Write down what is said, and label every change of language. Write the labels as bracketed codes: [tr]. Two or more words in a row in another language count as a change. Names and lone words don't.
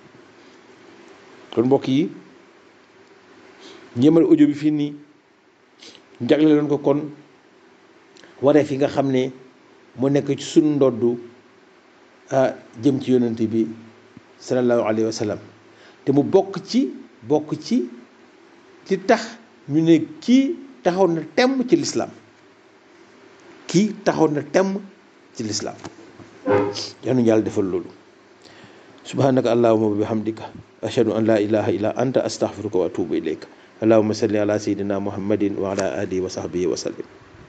[wo] kon mbokk yi, ñeemal audio bi fii nii jagle loon ko kon wareef yi nga xam ne moo nekk ci sunu ndoddu jëm ci yonent bi [ar] صلى الله عليه وسلم, [wo] te mu bokk ci li tax ñu ne kii taxaw na temm ci lislaam, yal yàlla defal loolu. [ar] سبحانك اللهم وبحمدك أشهد أن لا إله إلا أنت أستغفرك وأتوب إليك. اللهم صل على سيدنا محمد وعلى آله وصحبه وسلم.